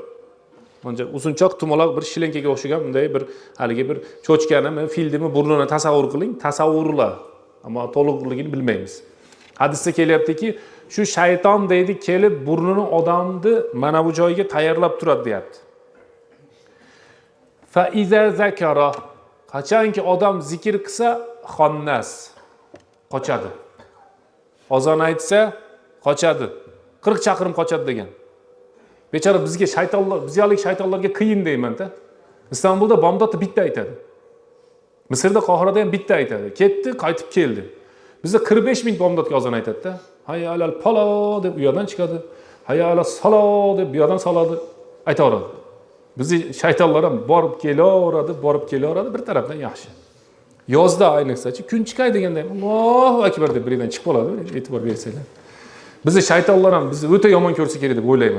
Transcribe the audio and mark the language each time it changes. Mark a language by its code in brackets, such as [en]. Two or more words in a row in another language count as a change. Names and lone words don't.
[uz] Buncha uzunchoq tumaloq bir shilinkaga o'xshagan bunday bir haligi bir cho'chkanimi, fildimi burnini tasavvur qiling, tasavvurlar. Ammo to'liqligini bilmaymiz. Hadisda kelyaptiki, shu shayton deydi kelib burnini odamni mana bu joyga tayyorlab turadi deyapti. [ar] فإذا ذكر, [uz] qachonki odam zikr qilsa, xannas qochadi. Ozon aytsa, qochadi. 40 chaqirim qochadi degan. Bechora bizga shaytonlar, bizyolik shaytonlarga qiyin deyman-da. Istanbulda bomdodda bitta aytadi. Misrda Qohirada ham bitta aytadi. Ketdi, qaytib keldi. Bizda 45 ming bomdodga ozon aytadi-da. [ar] حي على الفلاح [uz] deb u yerdan chiqadi. [ar] حي على الصلاة [uz] deb bu yerdan soladi. Aytaveradi. Bizni shaytonlar ham borib kelaveradi, bir tarafdan yaxshi. Yozda ayniqsa-chi kun chiqay deganda Allohu akbar deb birdan chiqib qoladi, e'tibor bersanglar. Bizni shaytonlar ham bizni o'ta yomon ko'rsa kerak deb o'ylayman.